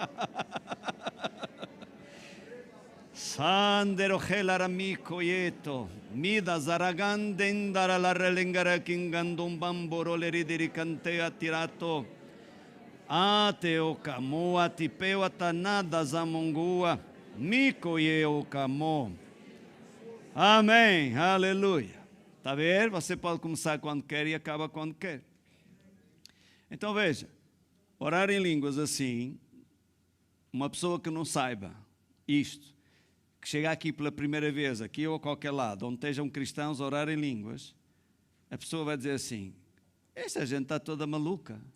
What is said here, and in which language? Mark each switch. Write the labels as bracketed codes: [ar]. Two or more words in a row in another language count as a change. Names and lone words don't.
[pt] Sandero gelaramico yeto. Mida zaragandendara la relengara kingandum bamboro leridicante atirato. Ate o camo atipeu atanada zamongua. Mico ye o camo. Amém, aleluia. Está a ver? Você pode começar quando quer e acaba quando quer. Então veja, orar em línguas assim, uma pessoa que não saiba isto, que chega aqui pela primeira vez, aqui ou a qualquer lado, onde estejam cristãos a orar em línguas, a pessoa vai dizer assim, esta gente está toda maluca.